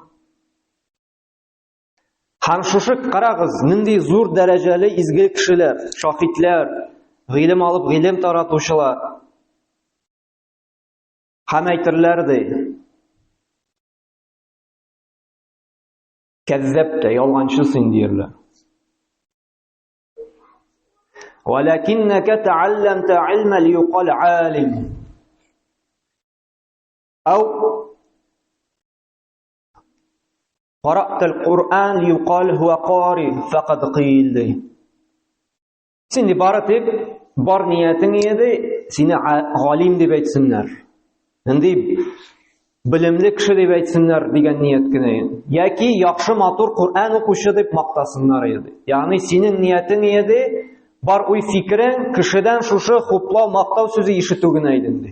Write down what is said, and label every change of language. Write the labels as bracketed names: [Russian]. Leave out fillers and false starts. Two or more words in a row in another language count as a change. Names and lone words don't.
[Tatar] Һәм шушы карагыз, нинди зур дәрәҗәле изге кешеләр, шаһидләр, гыйлем алып, гыйлем таратучылар. Һәм әйтерләр ди, кәззәбтә, ялганчы син диерләр. [Arabic] ولكنك تعلمت العلم ليقال عالم. Ау قرأت القرآن ليقال هو قارئ فقد قيل ди. [Tatar] Син ди бары тик бар ниятең иде, сине галим дип әйтсеннәр. Нинди белемле кеше дип әйтсеннәр дигән ният кенә. Яки яхшы матур Кур'ан укучы дип мактасыннар иде. Ягъни синең ниятең иде, бар уй фикрең кешедән шушы хуплау, мактау сүзе ишетү генә иде ди.